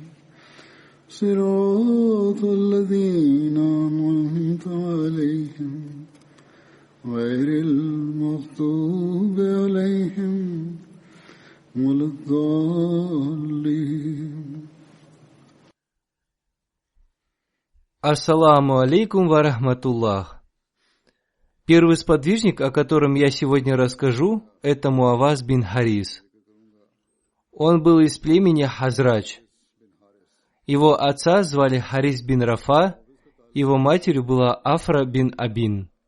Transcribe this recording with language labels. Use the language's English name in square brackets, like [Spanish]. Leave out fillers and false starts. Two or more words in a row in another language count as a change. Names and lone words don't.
[Arabic] صراط الذين أنعمت عليهم غير المغضوب عليهم ولا الضالين. السلام عليكم ورحمة الله. [Russian] Первый сподвижник, о котором я сегодня расскажу, это Муаваз бин Харис. Он был из племени Хазрач. Его отца звали Харис бин Рафа, его матерью была Афра бин Абин.